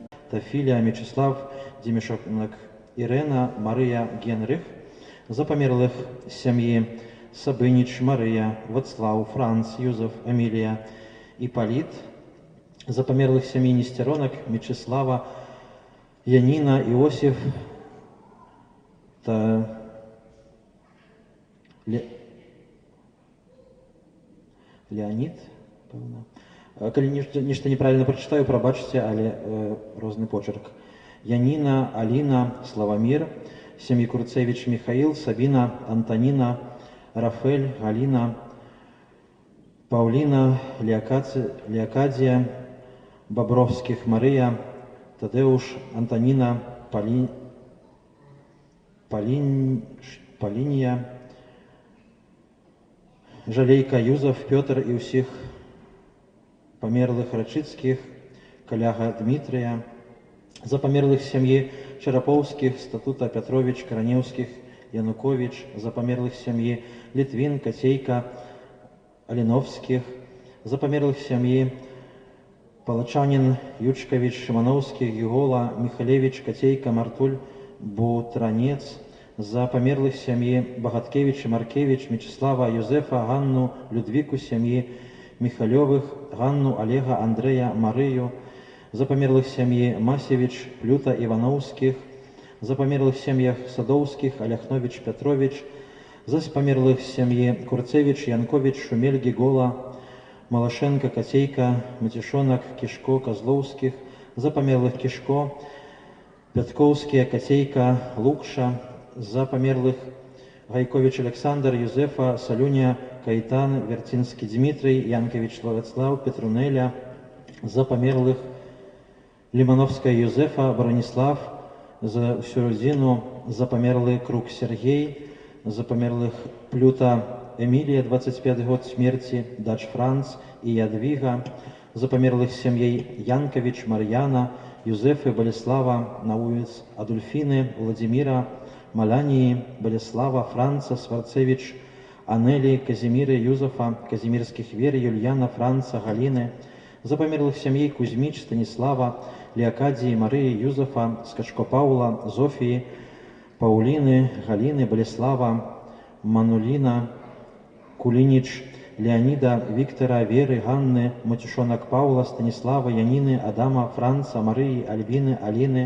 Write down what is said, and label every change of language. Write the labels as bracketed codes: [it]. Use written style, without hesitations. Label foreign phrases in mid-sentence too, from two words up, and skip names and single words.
[ru] Тафиля, Мечислав, Демишонок, Ирена, Мария, Генрих. За померлых семьи Сабынич, Мария, Вацлав, Франц, Юзеф, Эмилия, Ипполит. За померлых семьи Нестеронок, Мечислава, Янина, Иосиф, [be] Леонид, певно. Калі нешта неправильно прачытаю, прабачце, але розны почерк. [ru] Янина, Алина, Славомир, семьи Курцевич, Михаил, Сабина, Антонина, Рафель, Галина, Паулина, Леокадия, Бобровских, Мария, Тадеуш, Антонина, Полиния, Жалейка, Юзов, Петр и усіх померлых Рачицких, Коляга Дмитрия. За померлых семьи Шараповских, Статута, Петрович, Короневских, Янукович. За померлых семьи Литвин, Котейка, Алиновских. За померлых семьи Палачанин, Ючкович, Шимановский, Югола, Михалевич, Котейка, Мартуль, Бутранец. За померлых семьи Богаткевич, Маркевич, Мечислава, Юзефа, Ганну, Людвику, семьи Михалевых, Ганну, Олега, Андрея, Марию. За померлых семьи Масевич, Плюта, Ивановских. За померлых семьях Садовских, Оляхнович, Петрович. За померлых семьи Курцевич, Янкович, Шумель, Гигола, Малашенко, Котейка, Матишонок, Кишко, Козловских. За померлых Кишко, Пятковские, Котейка, Лукша. За померлых Гайкович Александр, Юзефа, Салюня, Кайтан, Вертинский Дмитрий, Янкович Владислав, Петрунеля. За померлых Лимановская Юзефа, Бронислав, за всю родину. За померлый Круг Сергей. За померлых Плюта Эмилия, 25 год смерти, Дач Франц и Ядвига. За померлых семьей Янкович, Марьяна, Юзефы, Болеслава, Науец, Адульфины, Владимира, Малянии, Болеслава, Франца, Сварцевич, Анели, Казимиры, Юзефа, Казимирских Вер, Юльяна, Франца, Галины. За померлых семей Кузьмич, Станислава, Леокадии, Марии, Юзефа, Скачко Паула, Зофии, Паулины, Галины, Болеслава, Манулина, Кулинич, Леонида, Виктора, Веры, Ганны, Матюшонок Паула, Станислава, Янины, Адама, Франца, Марии, Альбины, Алины.